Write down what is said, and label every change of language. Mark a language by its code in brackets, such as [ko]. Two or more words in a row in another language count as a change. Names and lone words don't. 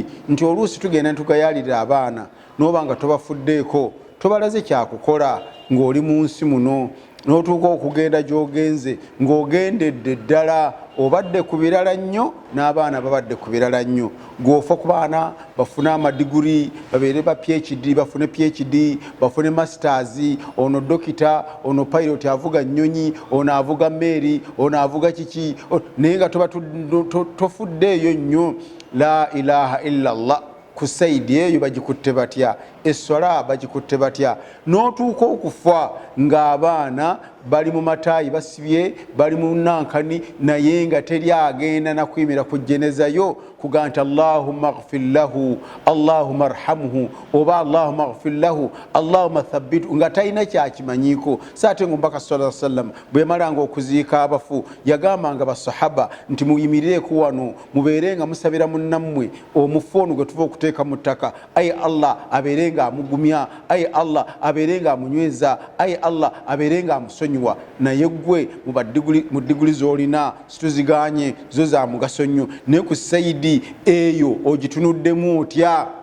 [lg] Nti oluusi tugenda ntugayaalira abaana n'oba nga tobafuddeeko, tobalaze kyakukola ng'oli mu nsi muno, n'otuuka okugenda gy'ogenze ng'ogendedde ddala obadde ku birala nnyo n'abaana babadde ku birala nnyo. Gw'ofa ku baana bafune amadiguri babeere ba PhD, bafune PhD, bafune masters, ono dokita, ono pilot avuga nnyonyi, ono avuga mmeeri, ono avuga kiki, naye nga toba tofuddeeyo nnyo. [ar] لا إله إلا الله. [lg] Ku saidi eyo bagikutte batya, esswala bagikutte batya, n'otuuka okufa ng'abaana bali mu mataayi basibye, bali mu nankani, naye nga teri agenda nakuyimira ku jenezayo kuga nti [ar] اللهم اغفر له اللهم ارحمه, [lg] oba [ar] اللهم اغفر له اللهم ثبته, [lg] nga talina kyakimanyiiko. Saate ng'omubaka [ar] صلى الله عليه وسلم [lg] bwe malanga okuziika abafu yagambanga basahaba nti muyimirireeko wano mubeere nga musabira munnammwe omufu ono gwe tuva okuteeka mu ttaka. Ayi Allah abeere nga amugumya, ayi Allah abeere nga amunyweza, ayi Allah abeere nga amusonyiwa. Naye gwe mu diguli z'olina situziganye zo za mugaso nnyo, naye ku sayidi eyo ogitunuddemu otya?